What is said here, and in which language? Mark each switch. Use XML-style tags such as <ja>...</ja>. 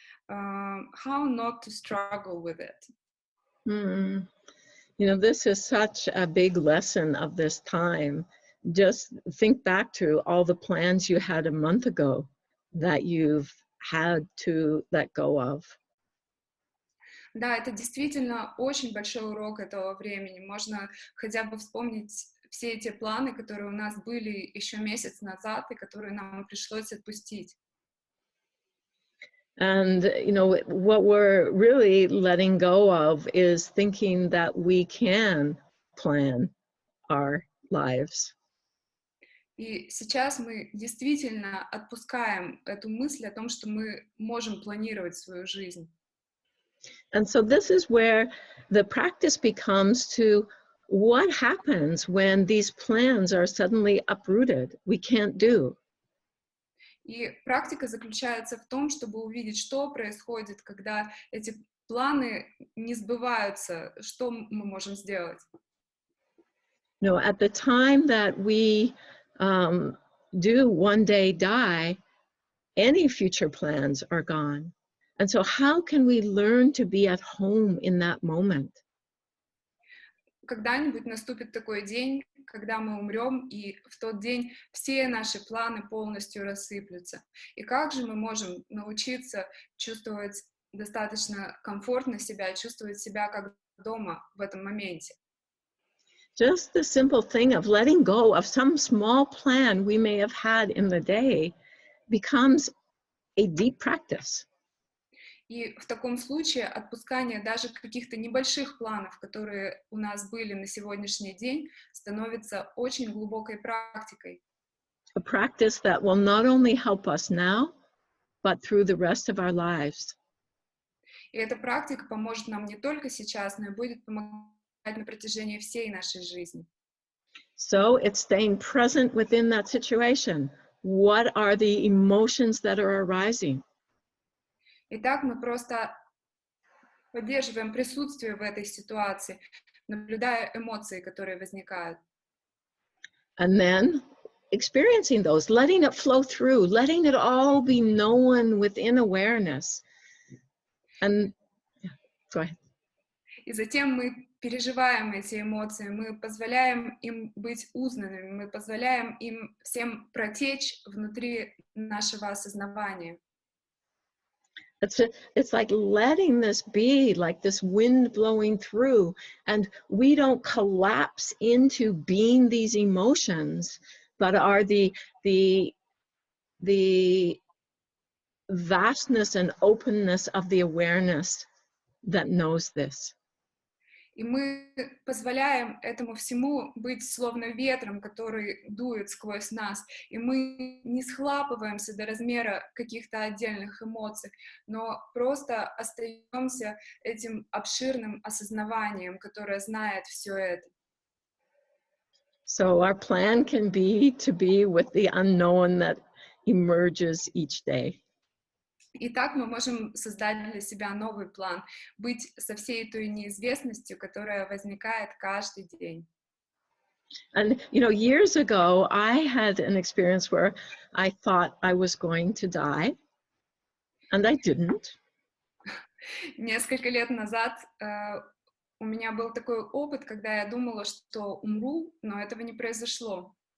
<en>How not to struggle with it? You know, this is such a big lesson of this time. Just think back to all the plans you had a month ago that you've had to let go of.</en> <ru>Да, это действительно очень большой урок этого времени. Можно хотя бы вспомнить все эти планы, которые у нас были еще месяц назад и которые нам пришлось отпустить.</ru> <en>And, you know, what we're really letting go of is thinking that we can plan our lives.</en> <ru>И сейчас мы действительно отпускаем эту мысль о том, что мы можем планировать свою жизнь.</ru> <en>And so this is where the practice becomes to what happens when these plans are suddenly uprooted, we can't do.</en> <ru>И практика заключается в том, чтобы увидеть, что происходит, когда эти планы не сбываются, что мы можем сделать.</ru> <en>You know, at the time that we do one day die, any future plans are gone. And so how can we learn to be at home in that moment?</en> <ru>Когда-нибудь наступит такой день, когда мы умрем, и в тот день все наши планы полностью рассыплются. И как же мы можем научиться чувствовать достаточно комфортно себя, чувствовать себя как дома в этом моменте?</ru> <en>Just the simple thing of letting go of some small plan we may have had in the day becomes a deep practice.</en> <ru>И в таком случае отпускание даже каких-то небольших планов, которые у нас были на сегодняшний день, становится очень глубокой практикой.</ru> <en>A practice that will not only help us now, but through the rest of our lives.</en> <ru>И эта практика поможет нам не только сейчас, но и будет помогать на протяжении всей нашей жизни.</ru> <en>So it's staying present within that situation. What are the emotions that are arising?</en> <ru>Итак, мы просто поддерживаем присутствие в этой ситуации, наблюдая эмоции, которые возникают.</ru> <en>And then experiencing those, letting it flow through, letting it all be known within awareness. And yeah, go ahead.</en> <ru>И затем мы переживаем эти эмоции, мы позволяем им быть узнанными, мы позволяем им всем протечь внутри нашего осознавания.</ru> <en>It's like letting this be, like this wind blowing through, and we don't collapse into being these emotions, but are the vastness and openness of the awareness that knows this.</en> <ru>И мы позволяем этому всему быть словно ветром, который дует сквозь нас. И мы не схлапываемся до размера каких-то отдельных эмоций, но просто остаемся этим обширным осознаванием, которое знает все это.</ru> <en>So our plan can be to be with the unknown that emerges each day.</en> <ru>Итак, мы можем создать для себя новый план, быть со всей той неизвестностью, которая возникает каждый день.</ru> <en>And, you know, years ago, I had an experience where I thought I was going to die, and I didn't.</en> <ru>Несколько лет назад у меня был такой опыт, когда я думала, что умру, но этого не произошло.</ru>